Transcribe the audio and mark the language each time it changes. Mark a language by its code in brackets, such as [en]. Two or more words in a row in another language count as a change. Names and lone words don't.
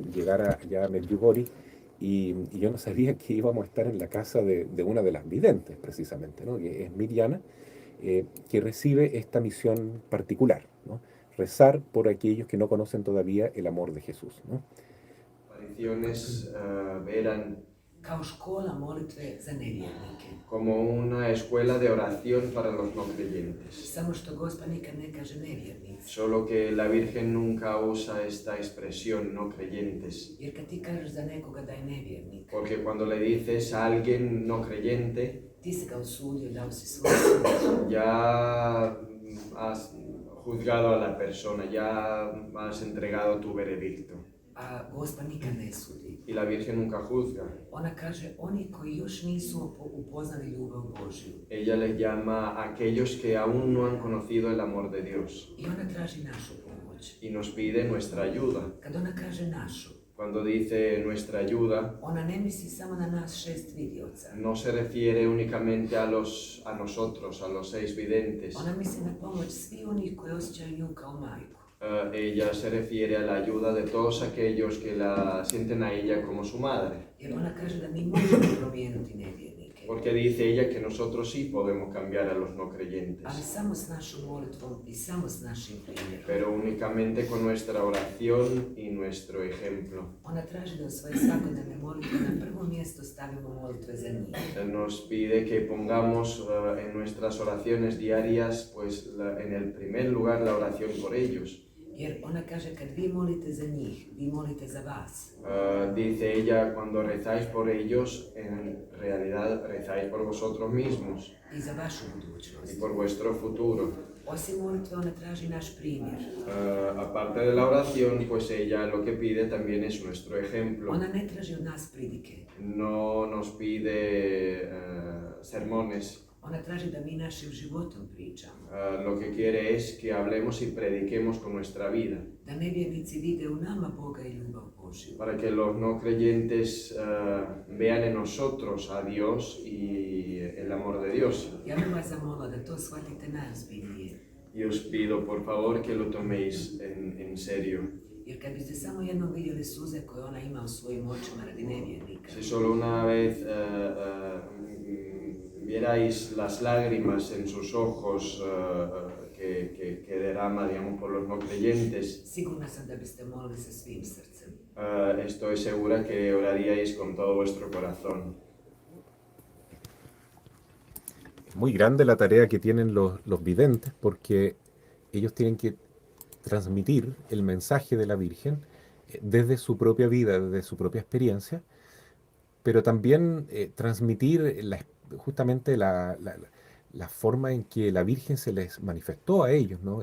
[es] Llegar allá a Medjugorje y yo no sabía que íbamos a estar en la casa de una de las videntes, precisamente, ¿no? Que es Miriana, que recibe esta misión particular, ¿no? Rezar por aquellos que no conocen todavía el amor de Jesús, ¿no? Apariciones eran [hr] kao škola molitve za nevjernike. [es] como una escuela de oración para los no creyentes. [hr] Samo što Gospa nikad ne kaže nevjernici. [es] Solo que la Virgen nunca usa esta expresión, no creyentes. [hr] Jer kad ti kažeš za nekoga da je nevjernik, [es] Porque cuando le dices a alguien no creyente, [hr] ti si ga osudio, dao si svoj sud. [es] ya has juzgado a la persona, ya has entregado tu veredicto. [hr] A Gospa nikad ne sudi. [es] Y la Virgen nunca juzga. [hr] Ona kaže, oni koji još nisu upoznali ljubav Božju. [es] Ella les llama a aquellos que aún no han conocido el amor de Dios. [hr] I ona traži našu pomoć. [es] Y nos pide nuestra ayuda. [hr] Kad ona kaže našu, [es] Cuando dice nuestra ayuda, [hr] ona ne misli samo na nas 6 vidioca. [es] no se refiere únicamente a nosotros, a los 6 videntes. [hr] Ona misli na pomoć svi onih koji osjećaju nju kao majku. [es] Ella se refiere a la ayuda de todos aquellos que la sienten a ella como su madre. [hr] Jer ona kaže da mi možemo promijeniti nevjernike. [es] Porque dice ella que nosotros sí podemos cambiar a los no creyentes, [hr] Ali samo s našom molitvom i samo s našim primjerom. [es] pero únicamente con nuestra oración y nuestro ejemplo. [hr] Ona traži da u svoje svakodnevne molitve na prvo mjesto stavimo molitve za njih. [es] Nos pide que pongamos en nuestras oraciones diarias, pues en el primer lugar la oración por ellos. [hr] Jer ona kaže kad vi molite za njih, vi molite za vas. [es] Dice ella, cuando rezáis por ellos, en realidad rezáis por vosotros mismos [hr] I za vašu [es] y [hr] budućnost. [es] por vuestro futuro. [hr] Osim molitve ona traži naš primjer. [es] Aparte de la oración, pues ella lo que pide también es nuestro ejemplo. [hr] Ona ne traži od nas pridike. [es] No nos pide sermones. [hr] Ona traži da mi našim životom pričamo. [es] Lo que quiere es que hablemos y prediquemos con nuestra vida, [hr] Da nevjernici vide u nama Boga i ljubav Božju. [es] para que los no creyentes vean en nosotros a Dios y el amor de Dios. [hr] Ja bih vas zamolila da to shvatite najozbiljnije. [es] Y os pido, por favor, que lo toméis en serio. [hr] Jer kad biste samo jednom vidjeli suze koje ona ima u svojim očima radi nevjernika, [es] Si solo una vez vierais las lágrimas en sus ojos que derrama, digamos, por los no creyentes, [hr] sigurna sam da biste molili sa svim srcem. [es] estoy segura que oraríais con todo vuestro corazón. Es muy grande la tarea que tienen los videntes porque ellos tienen que transmitir el mensaje de la Virgen desde su propia vida, desde su propia experiencia, pero también transmitir justamente la forma en que la Virgen se les manifestó a ellos, ¿no?